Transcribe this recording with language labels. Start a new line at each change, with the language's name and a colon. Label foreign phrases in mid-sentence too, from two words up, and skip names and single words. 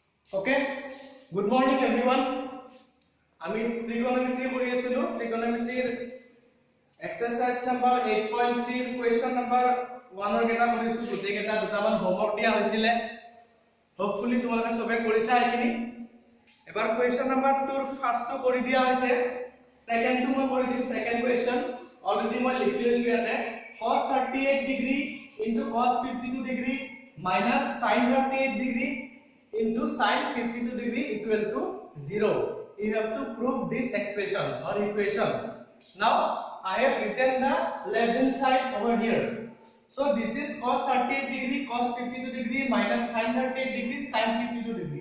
English: Okay, good morning everyone.
Assamese: আমি trigonometry কৰি আছিলো
English: trigonometry exercise number 8.3 question number 1
Assamese: ৰ কেটা কৰিছো গোটেই কেটা দুটামান হোমৱৰ্ক দিয়া হৈছিল hopefully তোমালোকে সবে কৰিছা এইখিনি এবাৰ
English: question number
Assamese: 2 ৰ ফাৰ্স্ট টো কৰি দিয়া হৈছে সেকেন্ড টো মই কৰি দিম
English: second question already
Assamese: মই লিখি লৈছো ইয়াতে
English: cos 38 degree into cos 52 degree minus sin 38 degree into sin 52 degree equal to 0. You have to prove this expression or equation. Now I have written the left hand side over here. So this is cos 38 degree cos 52 degree minus sin 38 degree sin 52 degree.